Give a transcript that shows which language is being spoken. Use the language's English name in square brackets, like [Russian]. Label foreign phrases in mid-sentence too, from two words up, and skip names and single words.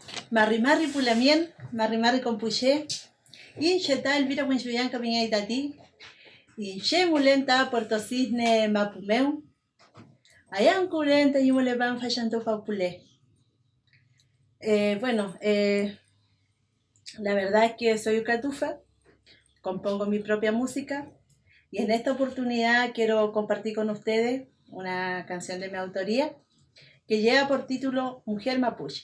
[Mapuche] Marri Marri Pulamien, Marri Marri Compuché, Inchetal, Elvira Huinchuyanca, Viña Itatí, Inche Mulenta, Puerto Cisne, Mapumeu, Ayan Curenta y Muleban Fashanto Faupulé. [Spanish] La verdad es que soy ucatufa, compongo mi propia música y en esta oportunidad quiero compartir con ustedes una canción de mi autoría que lleva por título Mujer Mapuche.